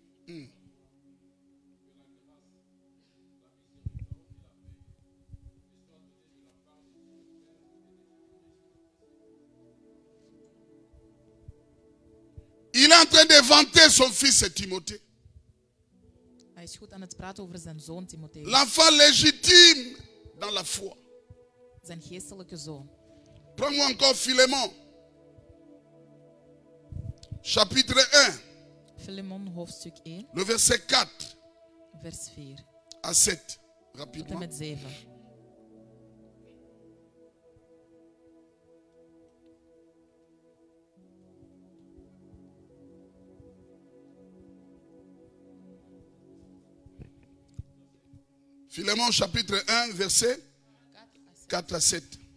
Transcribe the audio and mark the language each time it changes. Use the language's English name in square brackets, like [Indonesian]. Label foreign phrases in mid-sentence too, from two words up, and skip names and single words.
[French] Il est en train de vanter son fils Timothée. [Dutch] Hij is goed aan het praten over zijn zoon Timotheus. [French] L'enfant légitime dans la foi. [Dutch] Zijn geestelijke zoon. [French] Prends-moi encore Philémon. Chapitre 1. [Dutch] Filemon hoofdstuk 1, [French] Le verset 4 [Dutch] vers 4 [French] à 7. [Dutch] tot en [French] Rapidement. [Dutch] met 7. [French] Philémon chapitre 1 verset 4 à 7.